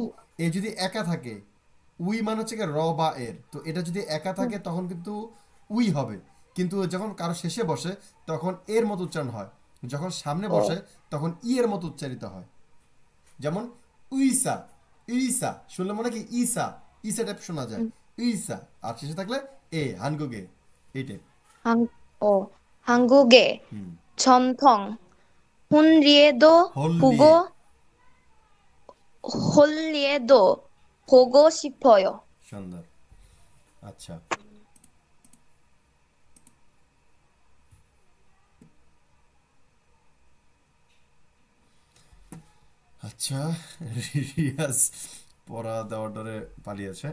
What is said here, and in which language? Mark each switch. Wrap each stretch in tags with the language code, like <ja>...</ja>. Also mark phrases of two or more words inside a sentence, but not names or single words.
<bn>এ যদি একা থাকে উই মানে হচ্ছে র বা এর, তো এটা যদি একা থাকে তখন কিন্তু উই হবে, কিন্তু যখন কারো শেষে বসে তখন এর মতো উচ্চারণ হয়, যখন সামনে বসে তখন ই এর মতো উচ্চারিত হয়। যেমন উইসা ইসা শুনলে মনে কি ইসা ইসা টাইপ শোনা যায় ইসা, আর শেষে থাকলে এ হানগুগে এই টাইপ।</bn> <ko>한국의 전통 홀리에도 보고 싶어요.</ko> <bn>সুন্দর। আচ্ছা আচ্ছা রিয়াজ পড়া দেওয়ার ডরে পালিয়েছে।</bn>